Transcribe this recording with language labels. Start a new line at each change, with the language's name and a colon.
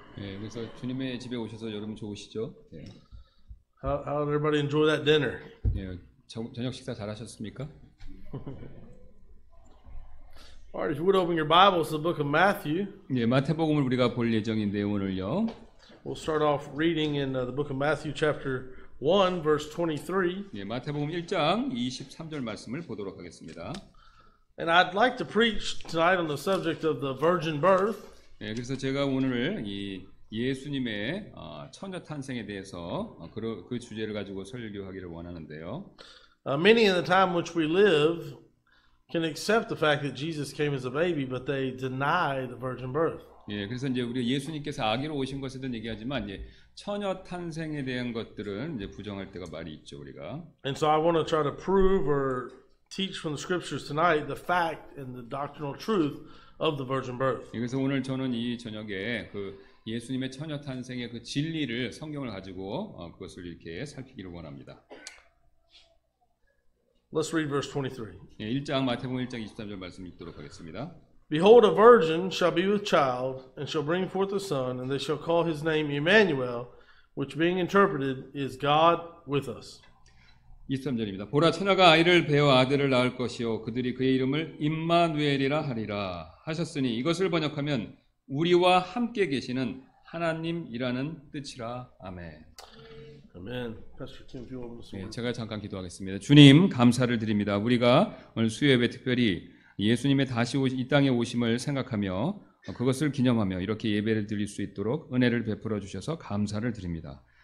Korean: 예, 그래서 주님의 집에 오셔서 여러분 좋으시죠? 예,
English: How did everybody enjoy that dinner?
Korean: 예, 저녁 식사 잘하셨습니까?
English: All right, if you would open your Bibles to the book of Matthew,
Korean: 예, 마태복음을 우리가 볼 예정인데요, 오늘요.
English: we'll start off reading in the book of Matthew chapter 1, verse 23.
Korean: 예, 마태복음 1장 23절 말씀을 보도록 하겠습니다.
English: And I'd like to preach tonight on the subject of the virgin birth.
Korean: 예, 그래서 제가 오늘 이 예수님의 처녀 탄생에 대해서 그 주제를 가지고 설교하기를 원하는데요.
English: Many in the time which we live can accept the fact that Jesus came as a baby, but they deny the virgin birth.
Korean: 예, 그래서 이제 우리 예수님께서 아기로 오신 것에 대한 얘기하지만 이제 처녀 탄생에 대한 것들은 이제 부정할 때가 많이 있죠, 우리가.
English: And so I want to try to prove or teach from the scriptures tonight the fact and the doctrinal truth of the virgin birth.
Korean: 예, 그래서 오늘 저는 이 저녁에 그 예수님의 처녀 탄생의 그 진리를 성경을 가지고 그것을 이렇게 살피기를 원합니다.
English: Let's read verse 23.
Korean: 예, 1장 마태복음 1장 23절 말씀 읽도록 하겠습니다.
English: Behold, a virgin shall be with child, and shall bring forth a son, and they shall call his name Emmanuel, which being interpreted is God with us.
Korean: 23절입니다. 보라 처녀가 아이를 베어 아들을 낳을 것이요 그들이 그의 이름을 임마누엘이라 하리라 하셨으니 이것을 번역하면 우리와 함께 계시는 하나님이라는 뜻이라. 아멘.
English: Amen. Pastor Tim, if you open this
Korean: 네,
English: word.
Korean: 제가 잠깐 기도하겠습니다. 주님 감사를 드립니다. 우리가 오늘 수요예배 특별히 예수님의 다시 이 땅에 오심을 생각하며 그것을 기념하며 이렇게 예배를 드릴 수 있도록 은혜를 베풀어 주셔서 감사를 드립니다.